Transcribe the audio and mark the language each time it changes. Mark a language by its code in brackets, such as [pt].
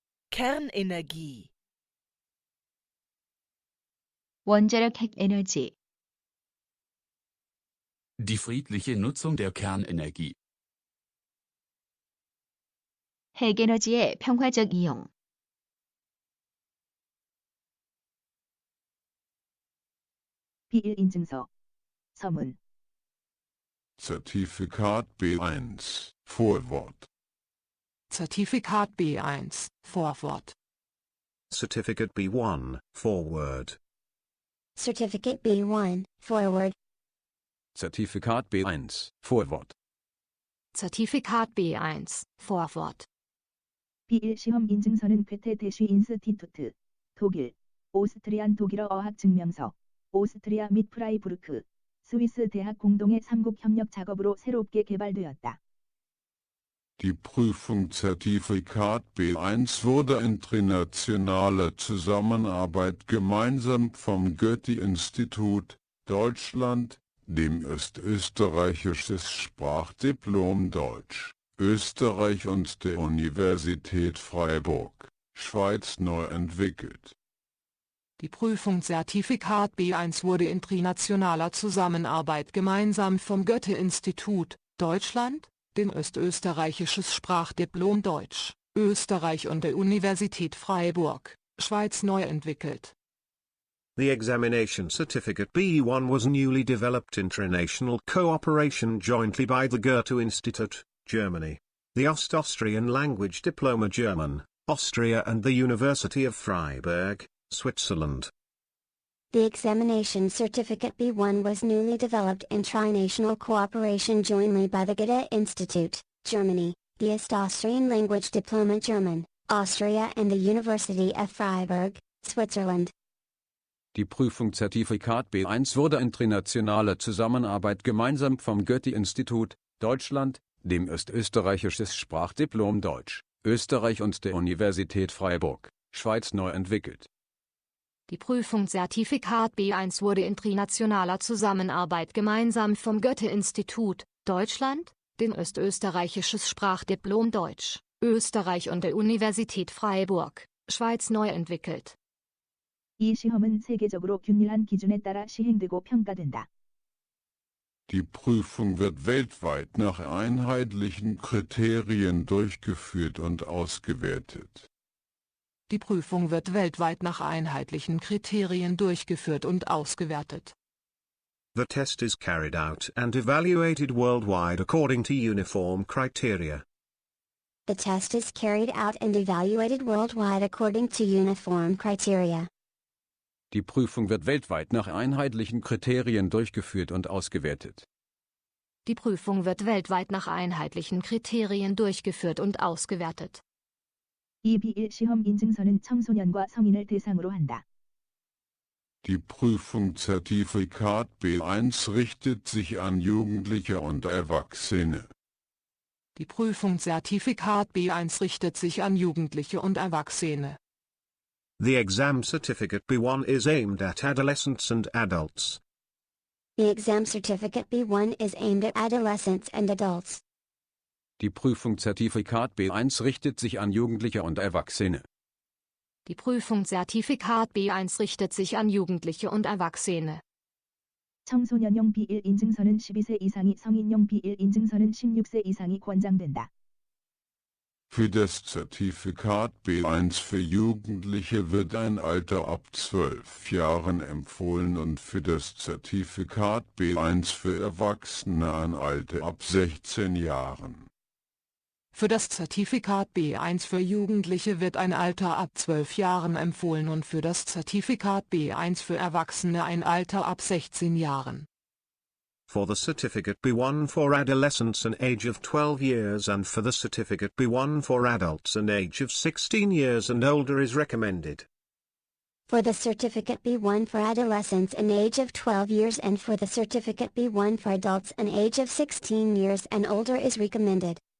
[de] Kernenergie. [ko] 원자력 핵에너지, [de] Die friedliche Nutzung der Kernenergie. [ko] 핵에너지의 평화적 이용, B1 인증서, 서문, [de] Zertifikat B1 Vorwort. Zertifikat B1 Vorwort. [en] Certificate B1 Forward. Certificate B1 Forward. [de] Zertifikat B1 Vorwort. Zertifikat B1 Vorwort. [ko] B1 시험 인증서는 괴테 대쉬 인스티투트, 독일, 오스트리안 독일어 어학 증명서, 오스트리아 및 프라이부르크, 스위스 대학 공동의 삼국 협력 작업으로 새롭게 개발되었다. [de] Die Prüfung Zertifikat B1 wurde in internationaler Zusammenarbeit gemeinsam vom Goethe-Institut, Deutschland, dem österreichisches Sprachdiplom Deutsch, Österreich und der Universität Freiburg, Schweiz neu entwickelt. Die Prüfung Zertifikat B1 wurde in trinationaler Zusammenarbeit gemeinsam vom Goethe-Institut, Deutschland, dem österreichisches Sprachdiplom Deutsch, Österreich und der Universität Freiburg, Schweiz neu entwickelt. [en] The examination certificate B1 was newly developed international cooperation jointly by the Goethe Institute, Germany, the Austrian language diploma German, Austria and the University of Freiburg, Switzerland. The examination certificate B1 was newly developed in trinational cooperation jointly by the Goethe Institute, Germany, the Austrian language diploma German, Austria and the University of Freiburg, Switzerland. [de] Die Prüfung Zertifikat B1 wurde in trinationaler Zusammenarbeit gemeinsam vom Goethe-Institut, Deutschland, dem österreichisches Sprachdiplom Deutsch, Österreich und der Universität Freiburg, Schweiz neu entwickelt. Die Prüfung Zertifikat B1 wurde in trinationaler Zusammenarbeit gemeinsam vom Goethe-Institut, Deutschland, dem österreichisches Sprachdiplom Deutsch, Österreich und der Universität Freiburg, Schweiz neu entwickelt. [ko] 이 시험은 세계적으로 균일한 기준에 따라 시행되고 평가된다. [de] Die Prüfung wird weltweit nach einheitlichen Kriterien durchgeführt und ausgewertet. Die Prüfung wird weltweit nach einheitlichen Kriterien durchgeführt und ausgewertet. [en] The test is carried out and evaluated worldwide according to uniform criteria. The test is carried out and evaluated worldwide according to uniform criteria. [de] Die Prüfung wird weltweit nach einheitlichen Kriterien durchgeführt und ausgewertet. Die Prüfung wird weltweit nach einheitlichen Kriterien durchgeführt und ausgewertet. [ko] 이 B1 시험 인증서는 청소년과 성인을 대상으로 한다. [de] Die Prüfung Zertifikat B1 richtet sich an Jugendliche und Erwachsene. Die Prüfung Zertifikat B1 richtet sich an Jugendliche und Erwachsene. [en] The exam certificate B1 is aimed at adolescents and adults. The exam certificate B1 is aimed at adolescents and adults. [de] Die Prüfung Zertifikat B1 richtet sich an Jugendliche und Erwachsene. Die Prüfung Zertifikat B1 richtet sich an Jugendliche und Erwachsene. [ko] 청소년용 B1 인증서는 12세 이상이 성인용 B1 인증서는 16세 이상이 권장된다. [de] Für das Zertifikat B1 für Jugendliche wird ein Alter ab 12 Jahren empfohlen und für das Zertifikat B1 für Erwachsene ein Alter ab 16 Jahren. Für das Zertifikat B1 für Jugendliche wird ein Alter ab 12 Jahren empfohlen und für das Zertifikat B1 für Erwachsene ein Alter ab 16 Jahren. [en] For the certificate B1 for adolescents an age of 12 years and for the certificate B1 for adults an age of 16 years and older is recommended. For the certificate B1 for adolescents an age of 12 years and for the certificate B1 for adults an age of 16 years and older is recommended.